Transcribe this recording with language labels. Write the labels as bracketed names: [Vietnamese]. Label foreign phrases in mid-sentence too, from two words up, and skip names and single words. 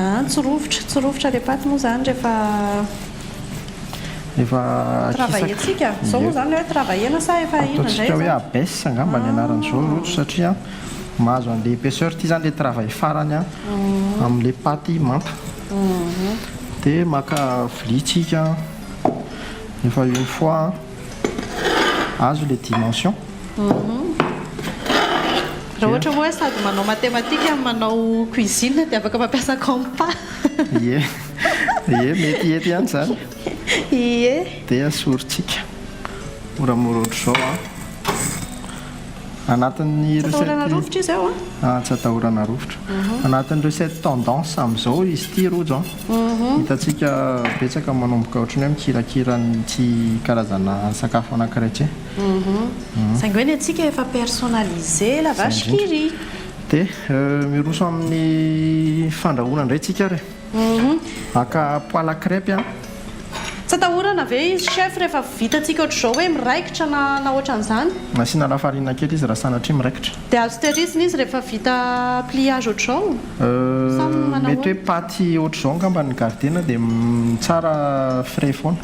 [Malagasy] tsy rovotra le paty moa zany rehefa travaillentsika zao moa zany hoe travaillena sa efa ino ataontsika hoe abesse angamba ny anaran'izao roatra satria mahazo an'le épaisseur ity zany le travail farany amin'le paty manta dia maka vilitsika efa [French] une fois [Malagasy] azo [French] les dimensions [Malagasy] raha ohatra moa sady manao matematika manao cuisine dia afaka mampiasa compas ie mety ety ihany zany dia asorintsika moramora ohatr'izao anatin'ny Atahorana recette rovitra izy ao tsy atahorana rovitra anatin'ny [French] recette tendance [Malagasy] amin'izao izy ity rojo hitantsika betsaka manomboka ohatrany hoe mikirakiranytsy karazana sakafo anankiray tsy saingy hoe ny atsika efa personnalisé la vache qui rit dia miroso amin'ny fandrahoana indray tsika re aka [French] poêle à crêpe [Malagasy] tsy atahorana ve izy chef rehefa vitantsika ohatr'izao hoe miraikitra na ohatran'izany nasiana lafarina kely izy raha sanatria miraikitra dia azo tehirizina izy rehefa vita pliage ohatr'izao mety hoe paty ohatr'izao angamba ny gardena dia tsara frais foana